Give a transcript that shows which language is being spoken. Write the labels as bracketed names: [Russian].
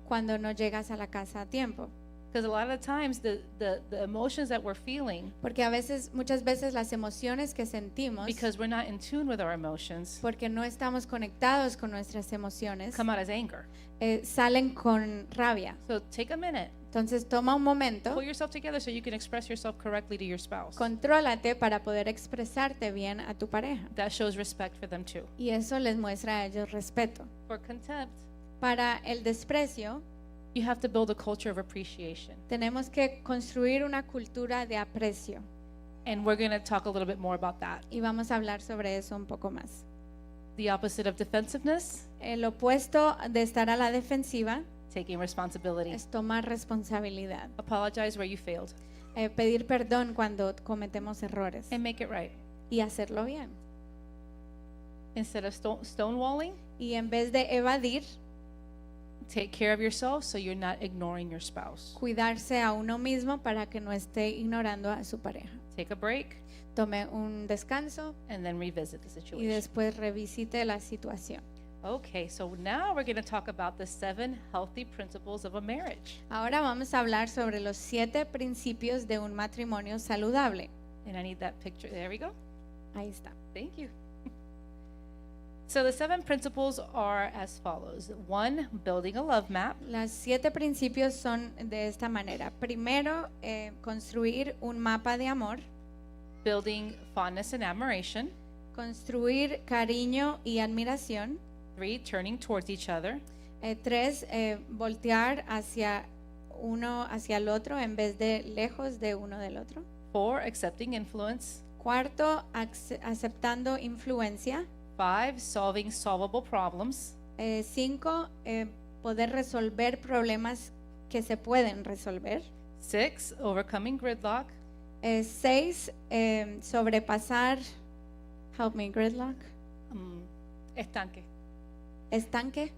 [Spanish] cuando no llegas a la casa a tiempo. [English] Because a lot of times the emotions that we're feeling, [Spanish] Porque muchas veces las emociones que sentimos, [English] because we're not in tune with our emotions, [Spanish] porque no estamos conectados con nuestras emociones, [English] come out as anger. [Spanish] salen con rabia. [English] So take a minute. [Spanish] Entonces toma un momento, [English] Pull yourself together so you can express yourself correctly to your spouse. [Spanish] contrólate para poder expresarte bien a tu pareja. [English] That shows respect for them too. [Spanish] Y eso les muestra a ellos respeto. [English] For contempt, [Spanish] Para el desprecio, [English] you have to build a culture of appreciation. [Spanish] tenemos que construir una cultura de aprecio. [English] And we're going to talk a little bit more about that. [Spanish] Y vamos a hablar sobre eso un poco más. [English] The opposite of defensiveness, [Spanish] El opuesto de estar a la defensiva [English] taking responsibility. [Spanish] es tomar responsabilidad. [English] Apologize where you failed [Spanish] Pedir perdón cuando cometemos errores [English] and make it right. [Spanish] y hacerlo bien. [English] Instead of stonewalling, [Spanish] Y en vez de evadir, [English] Take care of yourself so you're not ignoring your spouse. [Spanish] Cuidarse a uno mismo para que no esté ignorando a su pareja. [English] Take a break [Spanish] Tome un descanso [English] and then revisit the [Spanish] y [English] situation. [Spanish] después revisite la situación. [English] Okay, so now we're going to talk about the 7 healthy principles of a marriage. [Spanish] Ahora vamos a hablar sobre los 7 principios de un matrimonio saludable. [English] And I need that picture. There we go. [Spanish] Ahí está. [English] Thank you. So the 7 principles are as follows. 1, building a love map. [Spanish] Los 7 principios son de esta manera. Primero, construir un mapa de amor. [English] Building fondness and admiration. [Spanish] Construir cariño y admiración. [English] 3, turning towards each other. [Spanish] 3, voltear hacia el otro en vez de lejos de uno del otro. [English] 4, accepting influence. [Spanish] Cuarto, aceptando influencia. [English] 5, solving solvable problems. [Spanish] 5, poder resolver problemas que se pueden resolver. [English] 6, overcoming gridlock. [Spanish] 6, sobrepasar, [English] help me, gridlock, [Spanish] Estanque. estanque.